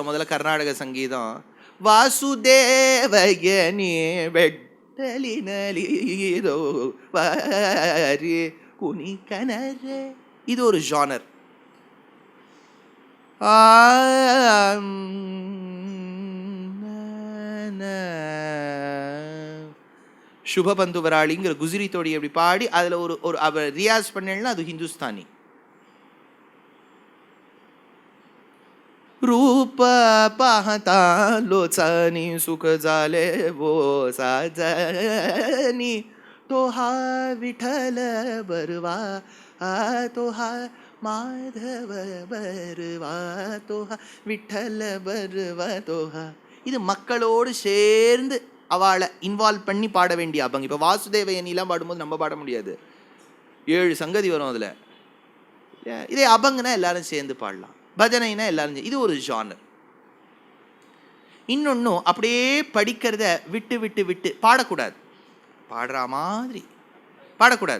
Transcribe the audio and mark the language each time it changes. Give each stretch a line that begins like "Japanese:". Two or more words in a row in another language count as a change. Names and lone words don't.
Tamil: முதல்ல கர்நாடக சங்கீதம்,
Telugu: వాసుదేవయని వెట్టలినలీరో వారి కుని కనరే,
Tamil: இது ஒரு ஜானர். சுபபந்து வராளிங்கிற குஜரி தோடி அப்படி பாடி அதில் ஒரு அவர் ரியாஸ் பண்ணேன்னா அது ஹிந்துஸ்தானி.
Marathi: रूप पाहता लोचानी सुख झाले वो साजनी तो हा विठ्ठल बरवा तो हा माधव बरवा तो हा विठ्ठल बरवा तो हा.
Tamil: இது மக்களோடு சேர்ந்து அவளை இன்வால்வ் பண்ணி பாட வேண்டிய அபங். இப்போ வாசுதேவயனிலாம் பாடும்போது நம்ம பாட முடியாது, 7 சங்கதி வரும் அதில். இதே அபங்குனா எல்லாரும் சேர்ந்து பாடலாம், பஜனைனா எல்லாரும். இது ஒரு ஜானர். இன்னொன்னும் அப்படியே படிக்கிறத விட்டு விட்டு விட்டு பாடக்கூடாது, பாடுற மாதிரி பாடக்கூடாது.